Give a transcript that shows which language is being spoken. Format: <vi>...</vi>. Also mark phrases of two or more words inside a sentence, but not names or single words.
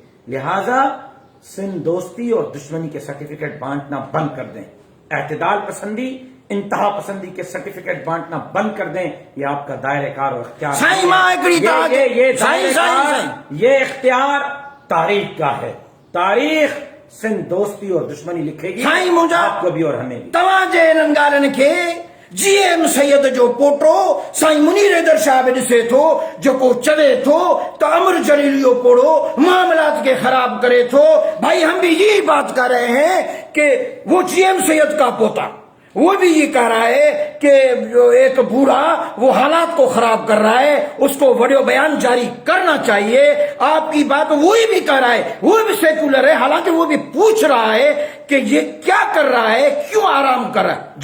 <ur>لہذا سندھ دوستی اور دشمنی کے سرٹیفکیٹ بانٹنا بند کر دیں، اعتدال پسندی انتہا پسندی کے سرٹیفکیٹ بانٹنا بند کر دیں، یہ آپ کا دائرہ کار اور اختیار یہ اختیار تاریخ کا ہے، تاریخ سندھ دوستی اور دشمنی لکھے گی آپ کو بھی اور ہمیں بھی۔</ur> <sd>تواجے انہن ڳالهن کي جي ايم سيد جو پوٽو سائين منير حيدر شاہ بھی ڏسے ٿو، جيڪو چوي ٿو ته امر جليل جو پوڙو معاملات کے خراب کرے ٿو۔</sd> <ur>بھائی ہم بھی یہی بات کر رہے ہیں کہ وہ جی ایم سید کا پوتا وہ بھی یہ کہہ رہا ہے کہ جو ایک بوڑھا وہ حالات کو خراب کر رہا ہے، اس کو ویڈیو بیان جاری کرنا چاہیے۔ آپ کی بات وہی بھی کہہ رہا ہے، وہ بھی سیکولر ہے، حالانکہ وہ بھی پوچھ رہا ہے کہ یہ کیا کر رہا ہے، کیوں آرام کر رہا ہے۔</ur>